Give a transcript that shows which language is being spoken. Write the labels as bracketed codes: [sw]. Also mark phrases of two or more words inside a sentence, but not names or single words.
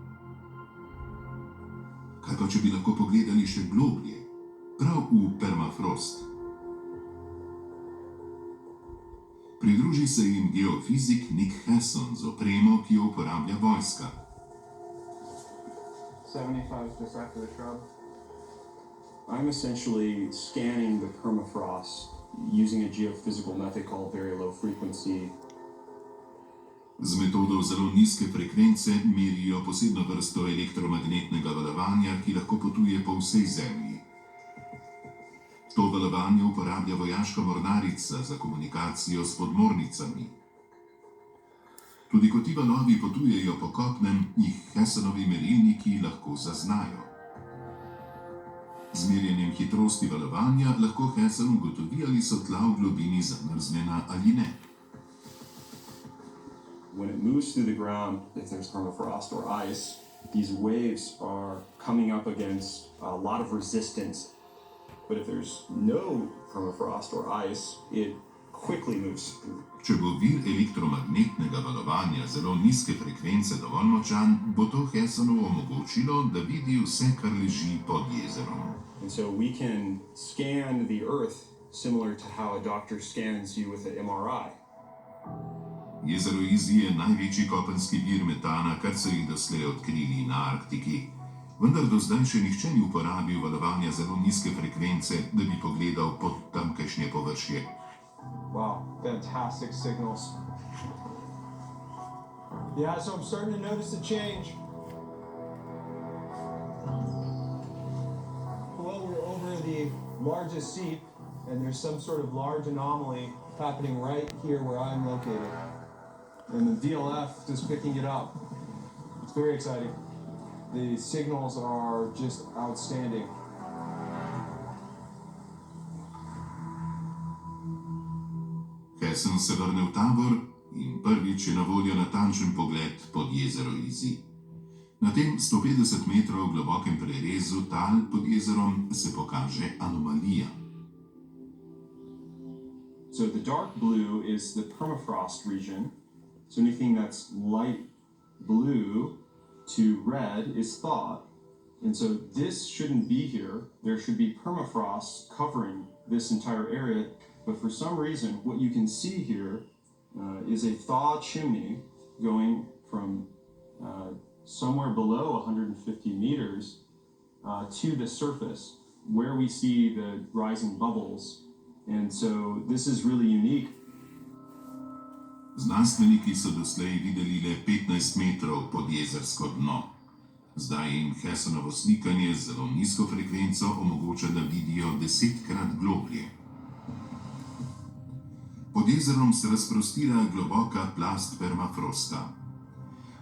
[sl] Kaj pa, če bi lahko pogledali še globlje, prav v permafrost? Pridruži se jim geofizik Nick Hasson z opremo, ki jo uporablja vojska. [en] 75 just after the shrub. I'm essentially scanning the permafrost using a geophysical method called very low frequency. [sl] Z metodo zelo nizke frekvence merijo posebno vrsto elektromagnetnega valovanja, ki lahko potuje po vsej Zemlji. To valovanje uporablja vojaška mornarica za komunikacijo s podmornicami. Tudi ko ti valovi potujejo po kopnem, jih Hassonovi merilniki lahko zaznajo. Z merjenjem hitrosti valovanja lahko Hasson ugotovi, ali so tla v globini zamrznjena ali ne. [en] When it moves through the ground, if there's permafrost or ice, these waves are coming up against a lot of resistance. But if there's no permafrost or ice, it quickly moves through. [sl] Če bo vir elektromagnetnega valovanja zelo nizke frekvence dovolj močan, bo to Hassonu omogočilo, da vidi vse, kar leži pod jezerom. [en] And so we can scan the Earth similar to how a doctor scans you with an MRI. [sl] Jezero Easy je največji kopenski vir metana, kar so jih doslej odkrili na Arktiki. Vendar do zdaj še nihče ni uporabil valovanja zelo nizke frekvence, da bi pogledal pod tamkajšnje površje. [en] Wow, fantastic signals. Yeah, so I'm starting to notice a change. Well, we're over the largest seep, and there's some sort of large anomaly happening right here where I'm located. And the DLF is picking it up. It's very exciting. The signals are just outstanding. [sl] Hasson se vrne v tabor in prvič je na voljo natančen pogled pod jezero Easy. Na tem 150 metrov globokem prerezu tal pod jezerom se pokaže anomalija. [en] So the dark blue is the permafrost region. So anything that's light blue to red is thaw. And so this shouldn't be here. There should be permafrost covering this entire area. But for some reason, what you can see here is a thaw chimney going from somewhere below 150 meters to the surface, where we see the rising bubbles. And so this is really unique. [sl] Znanstveniki so doslej videli le 15 metrov pod jezersko dno. Zdaj jim Hassonovo slikanje z zelo nizko frekvenco omogoča, da vidijo 10-krat globlje. Pod jezerom se razprostira globoka plast permafrosta.